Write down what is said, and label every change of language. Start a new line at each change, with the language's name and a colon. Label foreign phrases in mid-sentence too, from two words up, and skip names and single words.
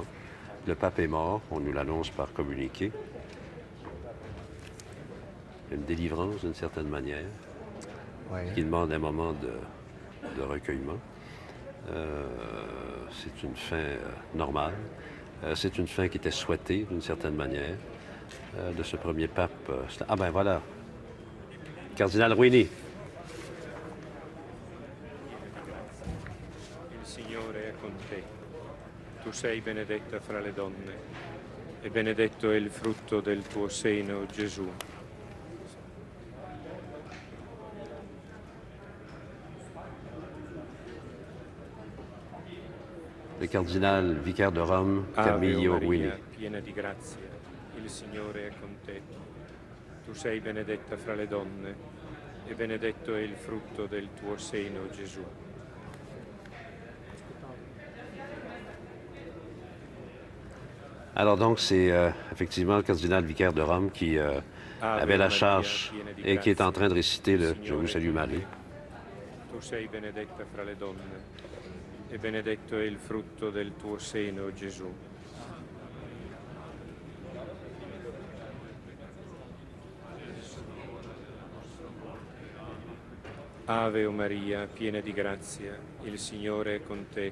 French: Le pape est mort, on nous l'annonce par communiqué. Une délivrance, d'une certaine manière, qui demande un moment de recueillement. C'est une fin normale. C'est une fin qui était souhaitée, d'une certaine manière, de ce premier pape. Ah ben voilà, Cardinal Ruini.
Italian: Il Signore è con te. Tu sei benedetta fra le donne, e benedetto è il frutto del tuo seno, Gesù.
French: Le cardinal vicaire de Rome,
Italian: Ave
French: Camillo
Italian: Maria,
French: Ruini.
Italian: piena di grazia, il Signore è con te. Tu sei benedetta fra le donne, e benedetto è il frutto del tuo seno, Gesù.
French: Alors donc, c'est effectivement le cardinal vicaire de Rome qui avait la charge et qui est en train de réciter le « Je vous salue Marie ».
Italian: Tu sei benedetta fra le donne, e benedetto è il frutto del tuo seno, Gesù. Ave Maria, piena di grazia, il Signore è con te.